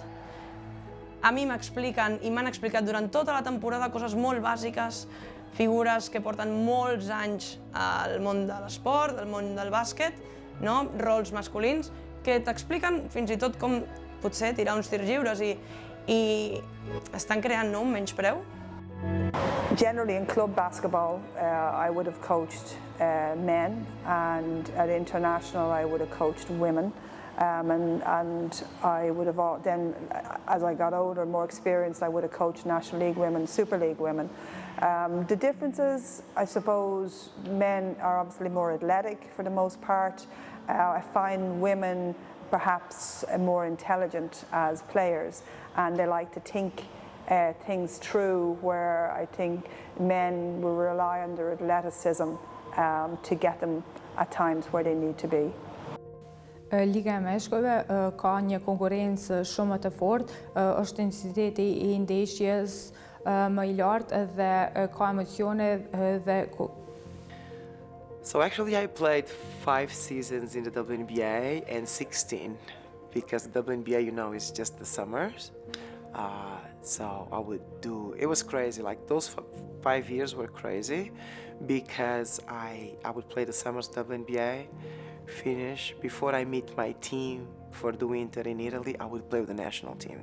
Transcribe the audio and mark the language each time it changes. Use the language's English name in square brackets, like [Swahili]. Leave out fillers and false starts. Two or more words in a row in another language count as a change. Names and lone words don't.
[Catalan] A mi m'expliquen i m'han explicat durant tota la temporada coses molt bàsiques, figures que porten molts anys al món de l'esport, al món del bàsquet, rols masculins, que t'expliquen fins i tot com potser tirar uns tirs lliures i estan creant un menyspreu. [English] Generally in club basketball, I would have coached men, and at international I would have coached women. And I would have then, as I got older, more experienced, I would have coached National League women, Super League women. The differences, I suppose, men are obviously more athletic for the most part. I find women perhaps more intelligent as players, and they like to think things through, where I think men will rely on their athleticism to get them at times where they need to be. [Albanian] Liga e Meshkujve ka një konkurrencë shumë të fortë, është intensiteti I ndeshjes më I lartë dhe ka emocione dhe [English] So actually I played 5 seasons in the WNBA and 16 because the WNBA, is just the summers. So I would do, it was crazy, like those 5 years were crazy because I would play the summers WNBA, finish, before I meet my team for the winter in Italy, I would play with the national team.